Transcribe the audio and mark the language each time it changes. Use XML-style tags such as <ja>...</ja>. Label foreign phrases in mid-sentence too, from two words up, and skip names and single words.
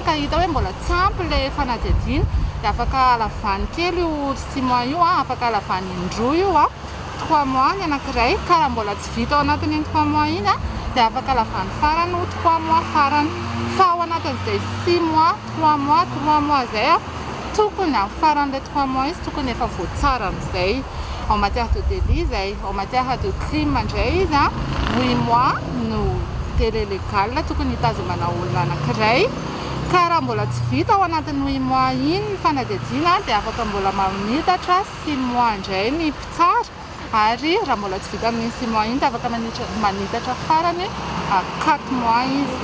<mg>ka hita hoe mbola tsy ampy ilay fanadihadiana dia afaka alavany kely io 6 mois io afaka alavany indroa io 3 mois ny anankiray ka raha mbola tsy vita ao anatin'iny 3 mois iny dia afaka alavany farany 3 mois farany fa ao anatin'izay 6 mois 3 mois zay tokony amin'ny faran'ilay 3 mois izy tokony efa voatsara amin'izay.</mg> <fr>En matière de délit</fr> <mg>izay,</mg> <fr>en matière de crime</fr> <mg>indray izy 8 mois no</mg> <fr>délai légal</fr> <mg>tokony hitazomana olona anankiray ka raha mbola tsy vita ao anatin'ny 8 mois iny ny fanadihadiana dia afaka mbola manitatra 6 mois indray ny mpitsara ary raha mbola tsy vita amin'ny 6 mois iny dia afaka manitatra farany 4 mois izy.</mg>